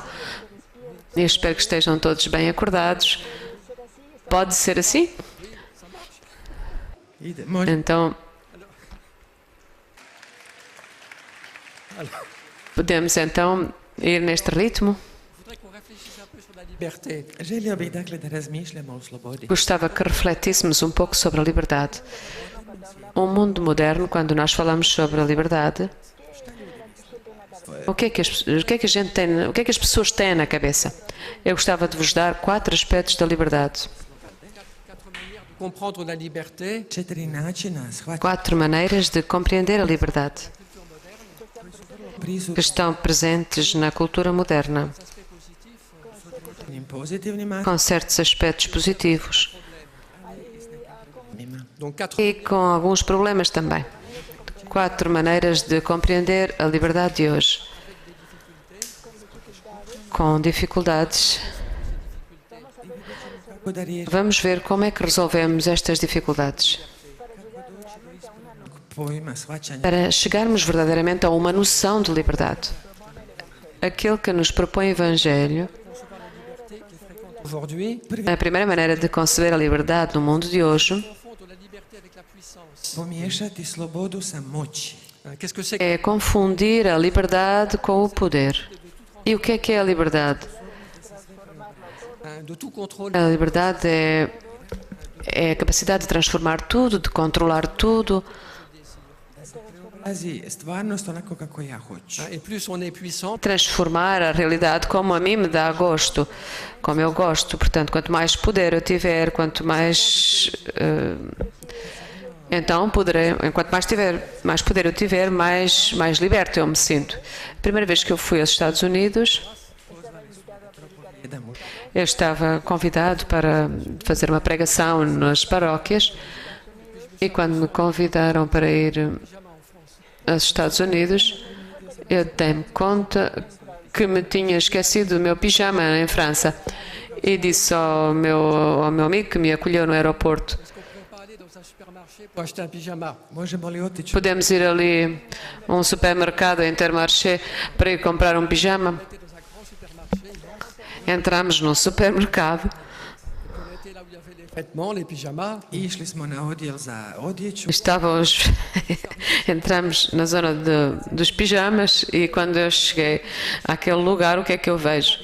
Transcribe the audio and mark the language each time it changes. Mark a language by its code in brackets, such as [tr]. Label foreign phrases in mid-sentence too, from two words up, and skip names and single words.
[pt] Eu espero que estejam todos bem acordados. Pode ser assim? [hr] može [pt] Então, podemos então ir neste ritmo? [fr] liberté. [hr] želio bih dakle da razmišljamo o slobodi. [pt] Gostava que refletíssemos um pouco sobre a liberdade. O mundo moderno, quando nós falamos sobre a liberdade, o que é que a gente tem, o que é que as pessoas têm na cabeça? Eu gostava de vos dar 4 aspectos da liberdade. [fr] Comprendre la liberté, [hr] 4 načina shvatiti [pt] 4 maneiras de compreender a liberdade que [hr] prisutnim [pt] estão presentes na cultura moderna, [hr] pozitivnim [pt] com certos aspectos positivos [hr] aspektima. [fr] donc 4 [pt] e com alguns problemas também. 4 maneiras de compreender a liberdade de hoje, com dificuldades. [hr] Kako da riješimo [pt] Vamos ver como é que resolvemos estas dificuldades [hr] pojma shvaćanja [pt] para chegarmos verdadeiramente a uma noção de liberdade. Aquele que nos propõe o Evangelho, [fr] aujourd'hui, [pt] a primeira maneira de conceber a liberdade no mundo de hoje [fr] confondre la liberté avec la puissance. [hr] pomiješati slobodu sa moći. [fr] Qu'est-ce que c'est que [pt] é confundir a liberdade com o poder. E o que é a liberdade? [fr] de tout contrôle, [pt] A liberdade é a capacidade de transformar tudo, de controlar tudo, [hr] Pazi, stvarnost onako kako ja hoću. [fr] et plus on est puissant, [pt] transformar a realidade como a mim me dá gosto, como eu gosto. Portanto, quanto mais poder eu tiver, quanto mais então poderei, enquanto mais poder eu tiver, mais liberto eu me sinto. A primeira vez que eu fui aos Estados Unidos, [hr] Jedan muž [pt] eu estava convidado para fazer uma pregação nas paróquias e quando me convidaram para ir aos Estados Unidos, eu dei-me conta que me tinha esquecido o meu pijama em França e disse ao meu amigo que me acolheu no aeroporto: [fr] Pour acheter un pyjama. [hr] Možemo li otići? [pt] podemos ir ali a um supermercado Intermarché para ir comprar um pijama? Entramos num supermercado, [fr] Vêtements, les pyjamas. [hr] I išli smo na odjel za odjeću. [pt] entramos na zona dos pijamas e quando eu cheguei àquele lugar, o que é que eu vejo?